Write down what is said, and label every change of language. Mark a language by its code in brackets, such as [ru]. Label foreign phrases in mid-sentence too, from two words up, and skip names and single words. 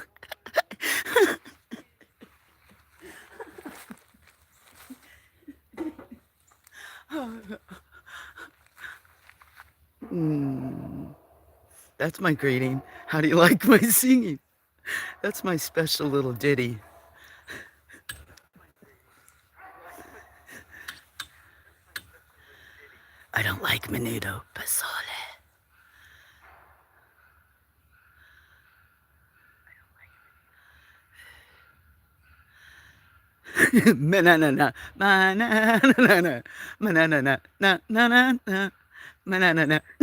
[en] Mm, that's my greeting. How do you like my singing? That's my special little ditty. I don't like menudo, pozole. [es] Manana, manana, manana, na na na na, manana.